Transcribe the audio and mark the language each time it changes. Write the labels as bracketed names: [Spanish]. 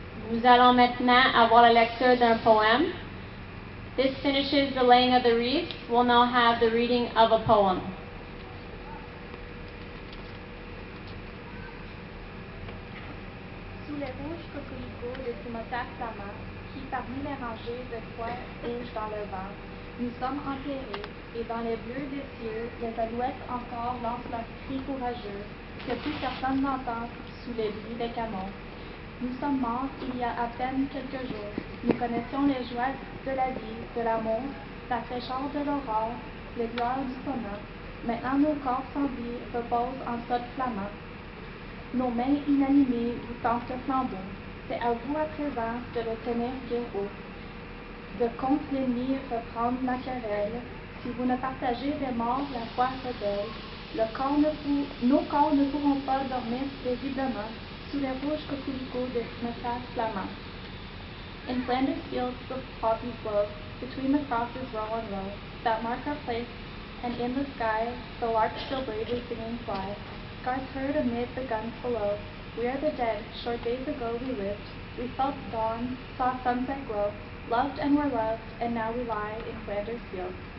[French] Nous allons maintenant avoir la lecture d'un poème. [English] This finishes the laying of the wreaths. We'll now have the reading of a poem. [French] Sous les rouges coquelicots de cimetières flamands, qui parmi les rangées de croix rouges dans le vent, nous sommes enterrés, et dans les bleus des cieux, les alouettes encore lancent leurs cris courageux, que plus personne n'entend sous les bruits des canons. Nous sommes morts il y a à peine quelques jours. Nous connaissions les joies de la vie, de l'amour, la fraîcheur de l'aurore, les gloires du sommet. Maintenant nos corps sans vie reposent en sol flamand. Nos mains inanimées vous tendent le flambeau. C'est à vous à présent de le tenir bien haut. De contre l'ennemi reprendre la querelle. Si vous ne partagez les morts, la foi rebelle. Nos corps ne pourront pas dormir paisiblement sous les rouges coquelicots des cimetières flamands. [English] In Flanders fields the poppies blow, between the crosses row on row, that mark our place, and in the sky the larks still bravely singing fly. Guards heard amid the guns below. We are the dead, short days ago we lived. We felt dawn, saw sunset glow, loved and were loved, and now we lie in Flanders fields.